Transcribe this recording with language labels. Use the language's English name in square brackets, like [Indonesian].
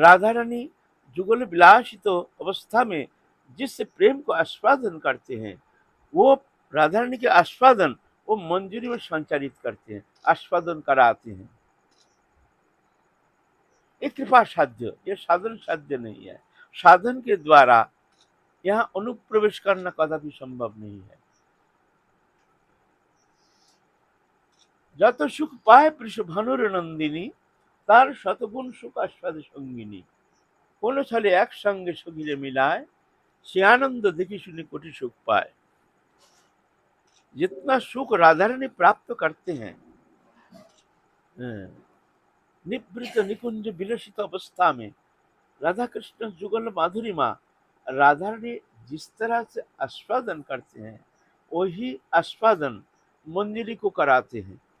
[Hindi] राधा रानी जुगल विलासित अवस्था में जिस प्रेम को आस्वादन करते हैं, वो राधा रानी के आस्वादन वो मंजूरी में संचालित करते हैं, आस्वादन कराते हैं। ये कृपा साध्य, ये साधन साध्य नहीं है। साधन के द्वारा यहाँ अनुप्रवेश करना कदापि संभव नहीं है। [Bangla] যত সুখ পায় বৃষভানুর নন্দিনী, তার শতগুণ সুখ আস্বাদে সঙ্গিনী। কোন ছলে একসঙ্গে সখিলে মিলায়, সে আনন্দ देखी सुनी कोटि सुख पाए। [Hindi] जितना सुख राधा रानी प्राप्त करते हैं, निवृत्त निकुंज विलसित अवस्था में राधा कृष्ण जुगल माधुरी माँ राधा रानी जिस तरह से आस्वादन करते हैं, वही आस्वादन मंजरी को कराते हैं।